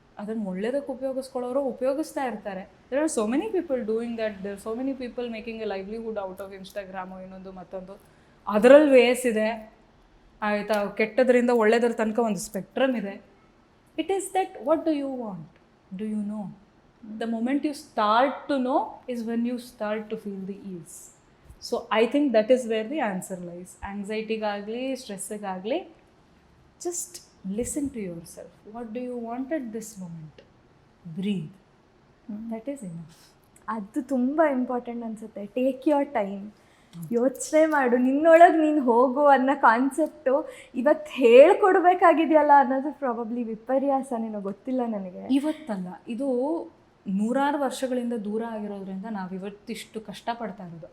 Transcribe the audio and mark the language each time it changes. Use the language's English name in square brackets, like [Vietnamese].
[Kannada] ಅದನ್ನು ಒಳ್ಳೆಯದಕ್ಕೆ ಉಪಯೋಗಿಸ್ಕೊಳ್ಳೋರು ಉಪಯೋಗಿಸ್ತಾ ಇರ್ತಾರೆ. [English] there are so many people doing that, there so many people making a livelihood out of Instagram [Kannada] ಇನ್ನೊಂದು ಮತ್ತೊಂದು. ಅದರಲ್ಲಿ ವೇಸ್ ಇದೆ. ಆಯಿತಾ? ಕೆಟ್ಟದ್ರಿಂದ ಒಳ್ಳೆಯದ್ರ ತನಕ ಒಂದು ಸ್ಪೆಕ್ಟ್ರಮ್ ಇದೆ. [English] It is that what do you want, do you know? The moment you start to know is when you start to feel the ease. So I think that is where the answer lies. [Kannada] Anxiety-ಗಾಗಲಿ ಸ್ಟ್ರೆಸ್ಸಿಗಾಗಲಿ [English] just listen to yourself. What do you want at this moment? Breathe. That is enough. [Kannada] ಅದು ತುಂಬ important ಅನಿಸುತ್ತೆ. [English] take your time, [Kannada] ಯೋಚನೆ ಮಾಡು, ನಿನ್ನೊಳಗೆ ನೀನು ಹೋಗು ಅನ್ನೋ concept ಇವತ್ತು ಹೇಳ್ಕೊಡ್ಬೇಕಾಗಿದೆಯಲ್ಲ ಅನ್ನೋದು ಪ್ರಾಬಬ್ಲಿ ವಿಪರ್ಯಾಸ, ನಿನಗೆ ಗೊತ್ತಿಲ್ಲ ನನಗೆ. ಇವತ್ತಲ್ಲ, ಇದು ನೂರಾರು ವರ್ಷಗಳಿಂದ ದೂರ ಆಗಿರೋದ್ರಿಂದ ನಾವು ಇವತ್ತಿಷ್ಟು ಕಷ್ಟಪಡ್ತಾ ಇರೋದು.